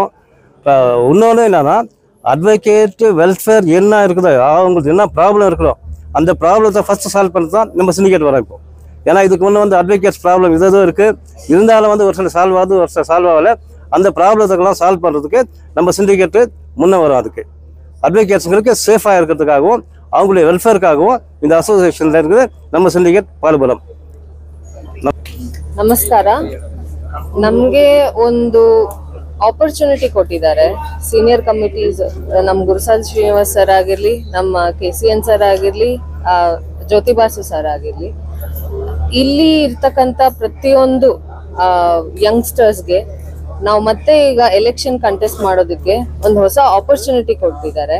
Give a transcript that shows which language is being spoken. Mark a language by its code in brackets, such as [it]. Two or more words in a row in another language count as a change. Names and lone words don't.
[ta] இன்னொன்று என்னென்னா, [en] advocate welfare [ta] என்ன இருக்குதோ, அவங்களுக்கு என்ன ப்ராப்ளம் இருக்குதோ அந்த ப்ராப்ளத்தை [en] first solve [ta] பண்ணி தான் நம்ம சிண்டிகேட் வரோம் இப்போ. ஏன்னா இதுக்கு முன்னே வந்து [en] advocates problem [ta] இதுவும் இருக்குது, இருந்தாலும் வந்து ஒரு சில சால்வ் ஆகுது, ஒரு சில சால்வ் ஆகலை. அந்த ப்ராப்ளத்துக்கெல்லாம் சால்வ் பண்ணுறதுக்கு நம்ம சிண்டிகேட்டு முன்னே வரும். அதுக்கு அட்வொகேட்ஸுங்களுக்கு சேஃபாக இருக்கிறதுக்காகவும் அவங்களுடைய ವೆಲ್ಫೇರ್ಗಾகவும் இந்த ಅಸೋಸಿಯೇಷನ್ இருக்குது [kn] ನಮ್ಮ ಸಿಂಡಿಕೇಟ್ ಪಾಲ್ಗೊಳ್ಳೋಣ. ನಮಸ್ಕಾರ. ನಮಗೆ ಒಂದು ಆಪರ್ಚುನಿಟಿ ಕೊಟ್ಟಿದ್ದಾರೆ. [en] senior committees [kn] ನಮ್ಮ ಗುರುಸಾಲ್ ಶ್ರೀನಿವಾಸ್ ಸರ್ ಆಗಿರ್ಲಿ, ನಮ್ಮ KCN ಸರ್ ಆಗಿರ್ಲಿ, ಜ್ಯೋತಿಬಾಸು ಸರ್ ಆಗಿರ್ಲಿ, ಇಲ್ಲಿ ಇರ್ತಕ್ಕಂಥ ಪ್ರತಿಯೊಂದು ಯಂಗ್ಸ್ಟರ್ಸ್ಗೆ ನಾವು ಮತ್ತೆ ಈಗ [en] election contest [kn] ಮಾಡೋದಕ್ಕೆ ಒಂದು ಹೊಸ ಆಪರ್ಚುನಿಟಿ ಕೊಡ್ತಿದ್ದಾರೆ.